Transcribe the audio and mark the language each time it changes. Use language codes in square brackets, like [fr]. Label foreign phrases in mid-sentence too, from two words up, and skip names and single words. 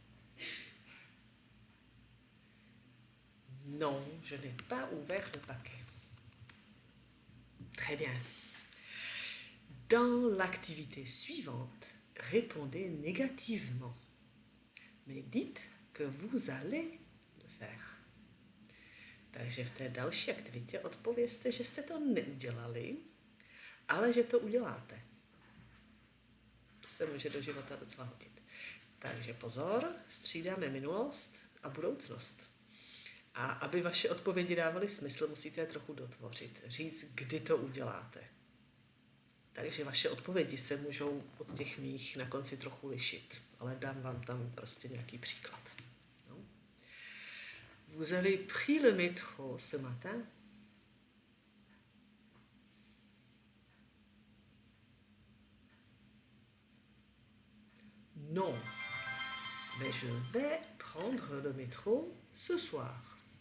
[fr] Non, je n'ai pas ouvert le paquet. Très bien. Dans l'activité suivante, répondez négativement. Mais dites que vous allez le faire. [cs] Takže v té další aktivitě odpovězte, že jste to neudělali, ale že to uděláte. To se může do života docela hodit. Takže pozor, střídáme minulost a budoucnost. A aby vaše odpovědi dávaly smysl, musíte je trochu dotvořit. Říct, kdy to uděláte. Takže vaše odpovědi se můžou od těch mých na konci trochu lišit. Ale dám vám tam prostě nějaký příklad. No. [fr] Vous avez pris le métro ce matin? Non, mais je vais prendre le métro ce soir.